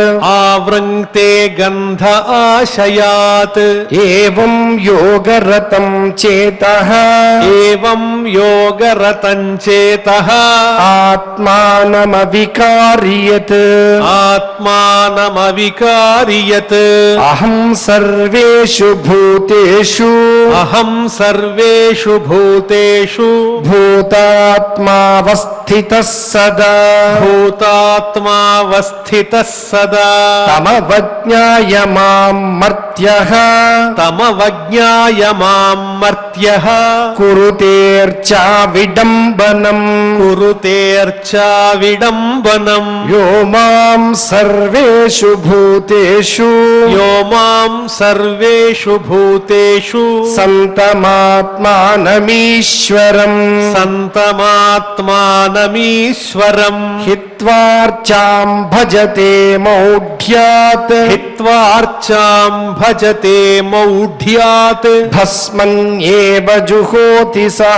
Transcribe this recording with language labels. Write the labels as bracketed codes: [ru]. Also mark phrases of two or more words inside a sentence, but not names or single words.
[sa] ఆవృంక్తే గంధ ఆశయాత్ ఏవం యోగరతం చేతః ఏవం యోగరతం చేతః ఆత్మానమవికార్యత్ ఆత్మానమవికార్యత్ అహం సర్వేషు భూతేషు అహం సర్వేషు భూతేషు భూతాత్మావస్థితః సదా భూతాత్మావస్థితః సదా తమవజ్ఞాయ మాం మర్త్యః తమవజ్ఞాయ మాం మర్త్యః కురుతేర్చా విడంబనం కురుతేర్చా విడంబనం యో మాం సర్వేషు భూతేషు యో మాం సర్వేషు భూతేషు సంతమాత్మానమీశ్వరం సంతమాత్మానమీశ్వరం హిత్వార్చాం భజతే మౌఢ్యాత్ హిత్వార్చాం భజతే మౌఢ్యాత్ భస్మన్యేవ జుహోతి సహ